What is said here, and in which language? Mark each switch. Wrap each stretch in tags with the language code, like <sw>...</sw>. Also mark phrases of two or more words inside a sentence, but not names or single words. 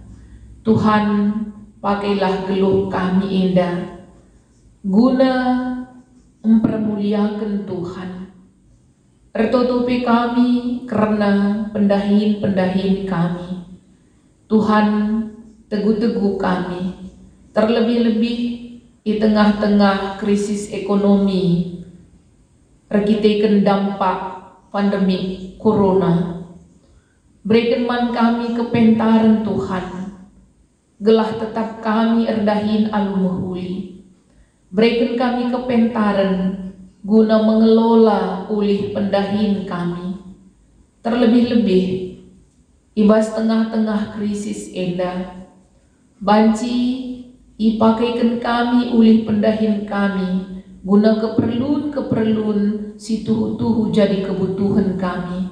<btx>Tuhan pakailah geluh kami indah</btx> <id>guna mempermuliakan Tuhan.</id> <btx>Ertotopi kami karena pendahin-pendahin kami. Tuhan teguh-teguh kami,</btx> <id>terlebih-lebih di tengah-tengah krisis ekonomi, regitekan dampak pandemi corona.</id> <btx>Berikan man kami kepentaran Tuhan, gelah tetap kami erdahin alumuhuli.</btx> <id>Berikan kami kepentaran guna mengelola</id> <btx>ulih pendahin kami. Terlebih-lebih ibas tengah-tengah krisis enda, banci ipakaikan kami ulih pendahin kami</btx> <id>guna keperluan</id> <btx>si tuhu-tuhu</btx> <id>jadi kebutuhan kami.</id>